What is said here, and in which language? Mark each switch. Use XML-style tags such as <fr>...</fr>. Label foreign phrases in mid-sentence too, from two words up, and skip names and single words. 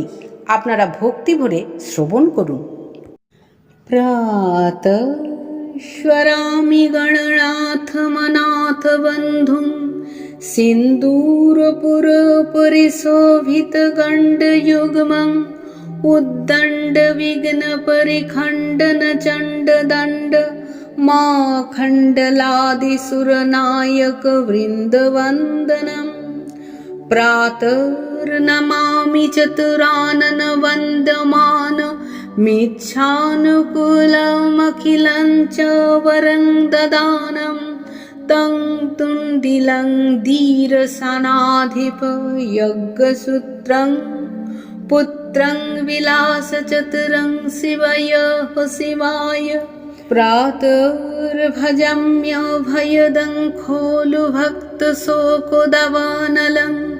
<bn>আপনারা ভক্তি ভরে শ্রবণ করুন।</bn> <sa>প্রাতঃ স্মরামি গণনাথমনাথ বন্ধুং সিন্দূরপুরপরিশোভিতগণ্ডযুগ্মং উদ্দণ্ডবিঘ্নপরিখণ্ডনচণ্ডদণ্ড माखण्डलादिसुरनायकवृन्दवन्दनं प्रातर्नमामि चतुरानन वन्दमान मिच्छानुकूलमखिलं च वरं ददानं तं तुण्डिलं धीरसनाधिप यज्ञसूत्रं पुत्रं विलासचतुरं शिवाय प्रातर्भजम्यभयदं खोलुभक्तशोकोदवानलं</sa>